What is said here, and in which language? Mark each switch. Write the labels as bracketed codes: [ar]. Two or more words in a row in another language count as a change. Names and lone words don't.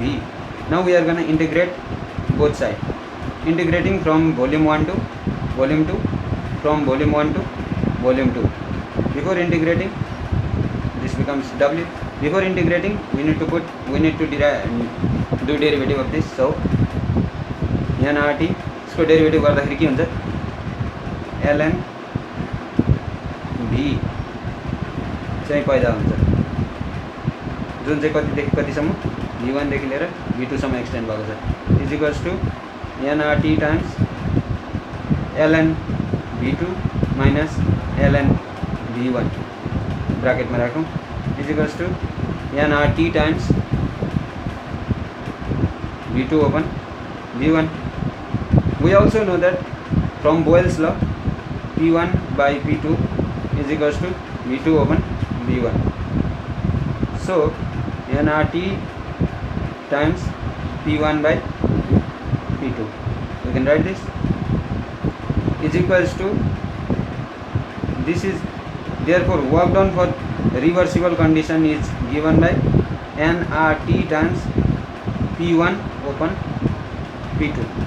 [en] Now we are going to integrate both sides. Integrating from volume 1 to volume 2, from volume 1 to volume 2. Before integrating, this becomes W. Before integrating, we need to do derivative of this. [ne] So nRT, इसको derivative गर्दाखेरि के हुन्छ? ln V चाहिँ पैदा हुन्छ, जुन चाहिँ कतिदेखि कतिसम्म V1 देखि लिएर V2 सम्म एक्सटेन्ड भएको छ, [en] is equals to nRT times ln V2 minus ln V1 [ne] ब्राकेटमा राखौँ, [en] is equals to nRT times V2 upon V1. We also know that from Boyle's law P1 by P2 is equals to V2 upon V1. So nRT times P1 by P2, we can write this is equals to, this is therefore work done for reversible condition is given by nRT times P1 upon P2.